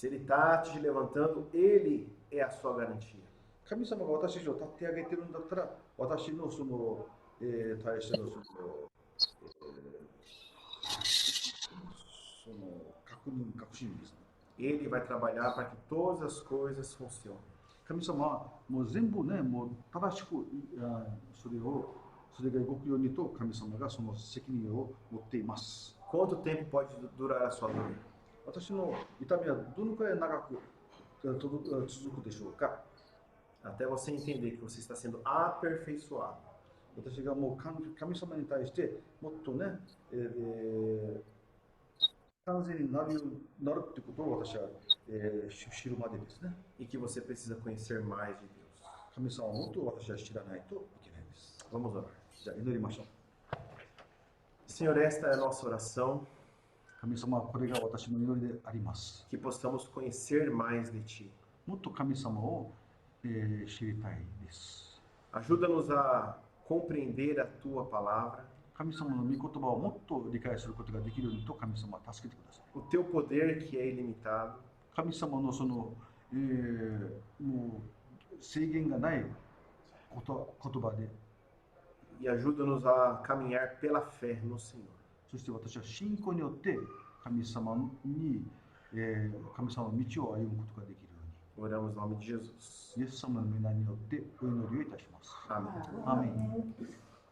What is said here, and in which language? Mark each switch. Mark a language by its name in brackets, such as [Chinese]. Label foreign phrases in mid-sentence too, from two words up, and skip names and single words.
[Portuguese] Se ele está te levantando, ele é a sua garantia. [Japanese] 神様が私たちを立て上げてるんだったら私のその、対してのその確信ですね。 [Portuguese] Ele vai trabalhar para que todas as coisas funcionem. [Japanese] 神様はもう全部ね、もう正しくそれが動くようにと神様がその責任を持っています。 [Portuguese] Quanto tempo pode durar a sua dor? [Japanese] 私の痛みはどのくらい長く続くでしょうか。 [Portuguese] Até você entender que você está sendo aperfeiçoado. [Japanese] 私がもう神様に対してもっとね、完全になるってことを私は、知るまでですね。 [Portuguese] E que você precisa conhecer mais de Deus. [Japanese] 神様をもっと私は知らないといけないです。 [Portuguese] Vamos orar. [Japanese] じゃあ祈りましょう。 [Portuguese] Senhor, esta é a nossa oração. [Japanese] 神様はこれが私の祈りであります。 [Portuguese] Que possamos conhecer mais de Ti. [Japanese] もっと神様を、知りたいです。 [Portuguese] Ajuda-nos a compreender a Tua palavra. [Japanese] 神様の御言葉をもっと理解することができるようにと神様は助けてください。 [Portuguese] O Teu poder que é ilimitado. [Japanese] 神様のその、もう制限がない言葉で、 [Portuguese] E ajuda-nos a caminhar pela fé no Senhor. [Japanese] そして私は信仰によって神様の道を歩むことができるように。 [Portuguese] Oramos em nome de Jesus. [Japanese] イエス様の皆によってお祈りをいたします。 [Portuguese] Amém. [Japanese] アーメン。